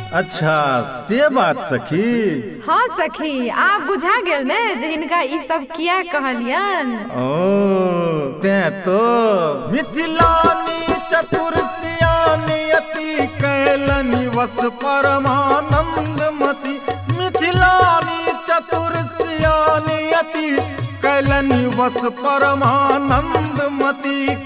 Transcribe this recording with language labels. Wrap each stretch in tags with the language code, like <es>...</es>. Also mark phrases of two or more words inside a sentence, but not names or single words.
<mai>अच्छा से बात सखी। हाँ सखी, आप बुझा गेल ने जे हिनका ई सब किया कहलियन। ओ ते तो मिथिलानी चतुर सियानी अति कैलनि वस परमानंद मति। मिथिलानी चतुर सियानी अति कैलनि वस परमानंद मति।</mai>